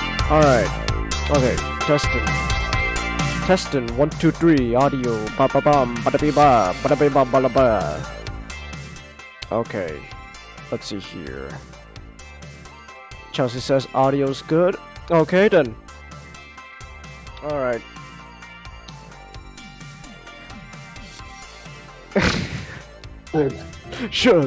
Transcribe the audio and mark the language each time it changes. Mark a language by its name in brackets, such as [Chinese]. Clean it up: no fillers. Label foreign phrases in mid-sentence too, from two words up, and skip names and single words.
[English] Alright. Okay, testing. Testing, 1, 2, 3, audio. Ba ba bum, ba da bee ba ba ba. Okay, let's see here. Chelsea says audio's good. Okay then. Alright. Sure.